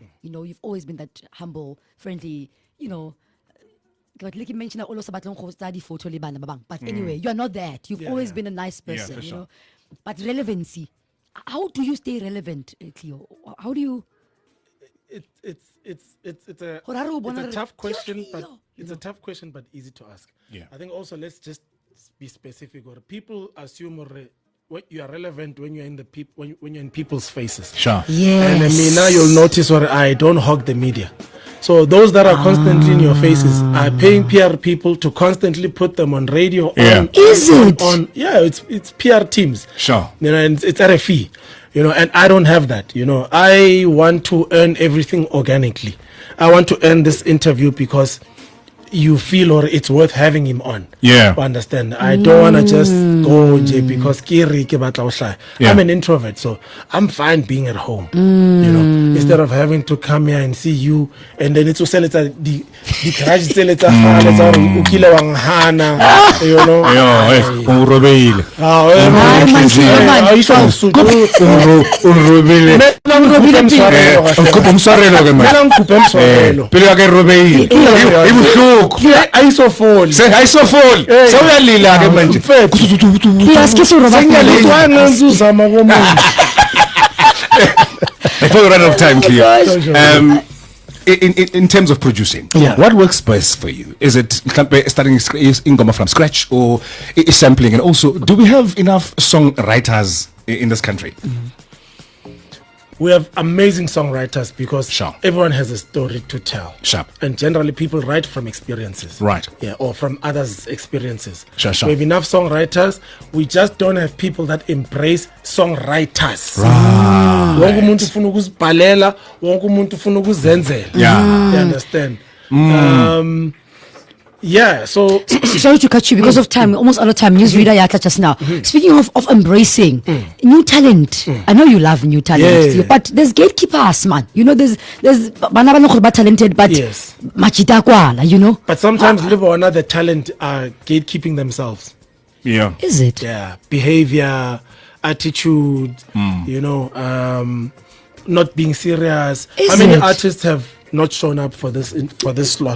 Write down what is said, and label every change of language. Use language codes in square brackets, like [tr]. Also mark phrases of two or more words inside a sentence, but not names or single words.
[en] You know, you've always been that humble, friendly, you know. Like you mentioned, but anyway, you are not that. You've Yeah, always yeah. been a nice Yeah, person, for you sure. know. But relevancy, how do you stay relevant, Cleo? How do you? It's a Horaro it's bona a re- tough question, but Theo. it's a tough question, but easy to ask. Yeah. I think also let's just be specific. Or people assume what you are relevant when you're in the when you're in people's faces. Sure. Yes. And I mean, now you'll notice where I don't hog the media. So those that are constantly in your faces are paying PR people to constantly put them on radio. Yeah. Is it? Yeah, it's PR teams. Sure. You know, and it's at a fee. You know, and I don't have that. You know, I want to earn everything organically. I want to earn this interview because you feel or it's worth having him on. Yeah. You understand? I don't want to just go because [st] Kiri ke batla ho hlaya. [en] Yeah. I'm an introvert, so I'm fine being at home. You know, instead of having to come here and see you and then it's sell it the garage sell it [zu] ukile wanghana, [en] you know. [zu] Urobile. Urobile. Ngikupha umswarelo ke manje. Pele yake robile. Ibuhlungu. Ayisofoli. Sengayisofoli. Sewuyalila ke manje. Sengiyalizwa komuntu. [en] Before we run out of time, Cleo, in terms of producing, Yeah. what works best for you? Is it starting ingoma from scratch or is sampling? And also, do we have enough songwriters in this country? We have amazing songwriters because Sure. everyone has a story to tell. Sure. And generally people write from experiences. Right. Yeah, or from others' experiences. Sure, sure. We have enough songwriters. We just don't have people that embrace songwriters. [zu] Wonke umuntu ufuna ukuzibhalela, wonke umuntu ufuna ukuzenzela. [en] Yeah. You understand? Yeah, so Sorry to cut you because of time. We're almost out of time. Newsreader Yaka just now. Speaking of embracing new talent, I know you love new talent, Yeah. but there's gatekeepers, man. You know, there's [st] bana bana khona ba [en] talented, but Yes. machita kwala, you know. but sometimes live or another talent are gatekeeping themselves. Yeah. Is it? Yeah, behavior, attitude, you know, not being serious. Is How many it? artists have not shown up for this slot?